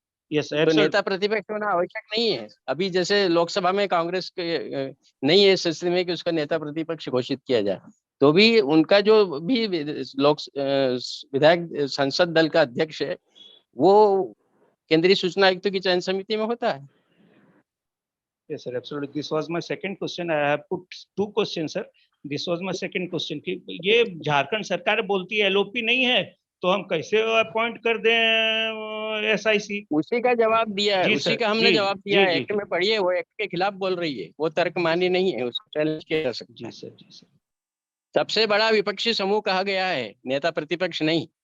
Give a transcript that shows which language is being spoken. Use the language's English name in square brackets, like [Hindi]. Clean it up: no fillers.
[Hindi] तो नेता प्रतिपक्ष होना आवश्यक नहीं है। अभी जैसे लोकसभा में कांग्रेस के नहीं है स्थिति में कि उसका नेता प्रतिपक्ष घोषित किया जाए, तो भी उनका जो भी विधायक संसद दल का अध्यक्ष है वो केंद्रीय सूचना आयुक्त की चयन समिति में होता है। [English] Yes, sir, absolutely. This was my second question. I have put two questions, sir. This was my second question. [Hindi] कि ये झारखंड सरकार बोलती है एलओपी नहीं है, तो हम कैसे अपॉइंट कर दें एसआईसी? उसी का जवाब दिया है, उसी का हमने जवाब दिया है। एक्ट में पढ़िए, वो एक्ट के खिलाफ बोल रही है, वो तर्क मान्य नहीं है, उसको चैलेंज किया जा सकता है। जी सर। सबसे बड़ा विपक्षी समूह कहा गया है, नेता प्रतिपक्ष नहीं।